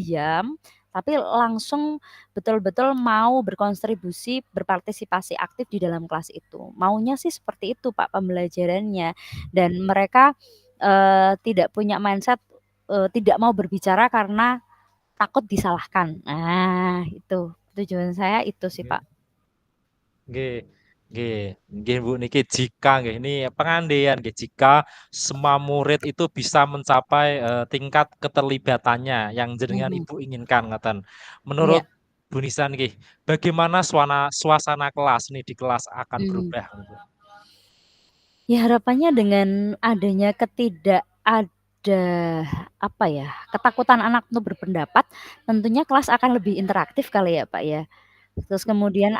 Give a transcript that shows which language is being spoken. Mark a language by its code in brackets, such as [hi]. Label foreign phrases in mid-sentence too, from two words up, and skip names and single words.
[id] diam, tapi langsung betul-betul mau berkontribusi, berpartisipasi aktif di dalam kelas itu. Maunya sih seperti itu, Pak, pembelajarannya dan mereka tidak punya mindset, tidak mau berbicara karena takut disalahkan. Nah, itu tujuan saya itu sih, nggih, Pak. [jv] nggih, nggih, nggih, [id] Bu, niki jika nggih, ini pengandaian nggih, jika semua murid itu bisa mencapai, tingkat keterlibatannya yang jenengan Mhm, Ibu inginkan ngoten. iya, Menurut Bu Nisa nggih, bagaimana suasana kelas nih di kelas akan mhm. berubah gitu? Ya harapannya dengan adanya ada, apa ya, ketakutan anak untuk berpendapat, tentunya kelas akan lebih interaktif kali ya, Pak, ya.